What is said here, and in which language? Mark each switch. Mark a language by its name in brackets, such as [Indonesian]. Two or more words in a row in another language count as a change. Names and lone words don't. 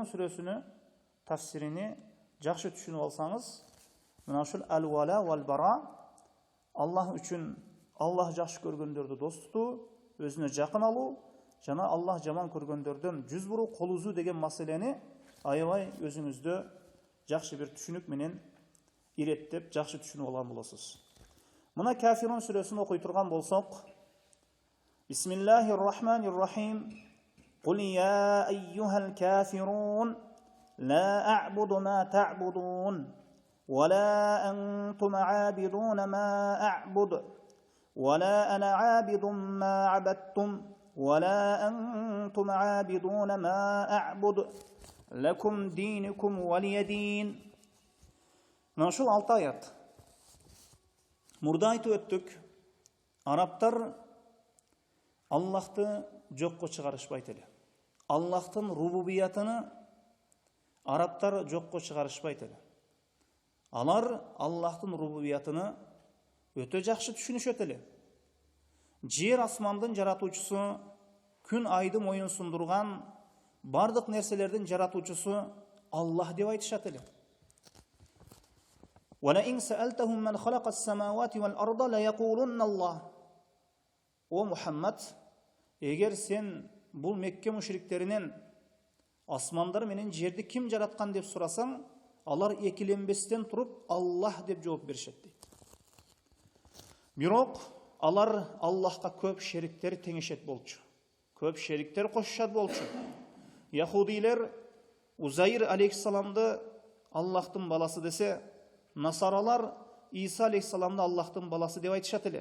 [Kyrgyz] сүрөсүнүн тафсирини жакшы түшүнүп алсаңыз, мына ушул [Arabic] الولاء والبراء, [Kyrgyz] Аллах үчүн Аллах жакшы көргөндөрдү дос тутуу, өзүнө жакын алуу, жана Аллах жаман көргөндөрдөн жүз буруу, кол үзүү деген маселени аябай өзүңүздө жакшы бир түшүнүк менен иреттеп, жакшы түшүнүп алган болосуз. Мына Кафирун сүрөсүн окуй турган болсок: [Arabic] بسم الله الرحمن الرحيم. قل يا أيها الكافرون لا أعبد ما تعبدون ولا أنتم عابدون ما أعبد ولا أنا عابد ما عبدتم ولا أنتم عابدون ما أعبد لكم دينكم ولي دين. [Kyrgyz] Мына ушул 6 аят. Мурда айтып өттүк, арабтар Аллахты жокко чыгарышпайт эле. Аллахтын рубубиятыны, Арабтар жокко чыгарышпайт эле. Алар Аллахтын рубубиятыны өтө жакшы түшүнүшөт эле. Жер асмандын жаратуучусу, күн айды моюн сундурган бардык нерселердин жаратуучусу Аллах деп айтышат эле. [Arabic] وَلَئِنْ سَأَلْتَهُمْ مَنْ خَلَقَ السَّمَاوَاتِ وَالْأَرْضَ لَيَقُولُنَّ اللَّهُ. [Kyrgyz] О Мухаммад, эгер сен бул Мекке мушриктеринен асмандар менен жерди ким жараткан деп сурасаң, алар экиленбестен туруп Аллах деп жооп беришет дейт. Бирок алар Аллахка көп шериктер теңешет болчу. Көп шериктер кошушат болчу. Яхудилер Узайр алейхиссаламды Аллахтын баласы десе, Насаралар Иса алейхиссаламды Аллахтын баласы деп айтышат эле.